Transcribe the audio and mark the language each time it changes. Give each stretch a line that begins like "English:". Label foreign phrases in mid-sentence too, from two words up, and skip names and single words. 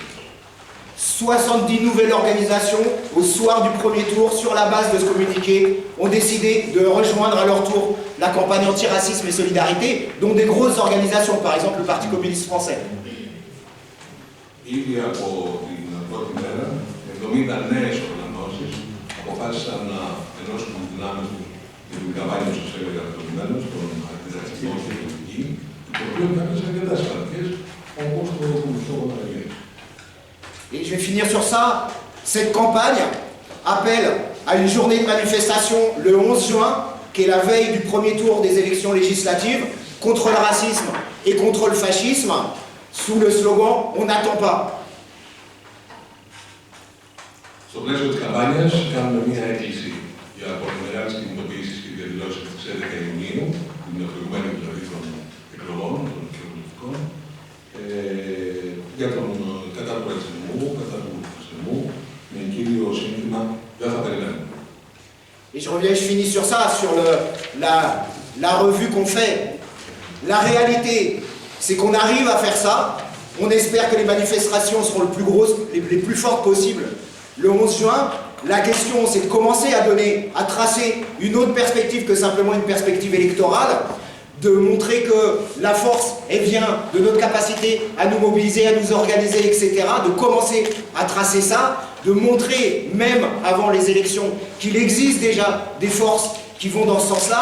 French: 70 nouvelles organisations, au soir du premier tour, sur la base de ce communiqué, ont décidé de rejoindre à leur tour la campagne anti-racisme et solidarité, dont des grosses organisations, par exemple le Parti communiste français.
Greek: Ήδη από την πρώτη μέρα, 70 νέες οργανώσεις αποφάσισαν να ενώσουν τις δυνάμεις τους για την καμπάνια που σας έλεγα προηγουμένως, των αντιρατσιστών και πολιτική, το οποίο ήταν σε αρκετά σημαντικές, όπως το Κομμουνιστικό Κόμμα.
French: Et je vais finir sur ça. Cette campagne appelle à une journée de manifestation le 11 juin, qui est la veille du premier tour des élections législatives, contre le racisme et contre le fascisme, sous le slogan « On n'attend pas ».
Greek: Στο πλαίσιο της καμπάνιας κάνουμε μια έκκληση για πολύ μεγάλες κινητοποιήσεις και διαδηλώσεις στις 11 Ιουνίου, την προηγουμένη δηλαδή των εκλογών, των κοινοβουλευτικών, για τον κατά του ρατσισμού, κατά του φασισμού, με κύριο σύνθημα «Δεν θα περιμένουμε».
French: Et je finis sur ça, sur la revue qu'on fait. La réalité, c'est qu'on arrive à faire ça. On espère que les manifestations seront les plus fortes possibles le 11 juin. La question, c'est de commencer à tracer une autre perspective que simplement une perspective électorale, de montrer que la force, elle vient de notre capacité à nous mobiliser, à nous organiser, etc., de commencer à tracer ça, de montrer, même avant les élections, qu'il existe déjà des forces qui vont dans ce sens-là.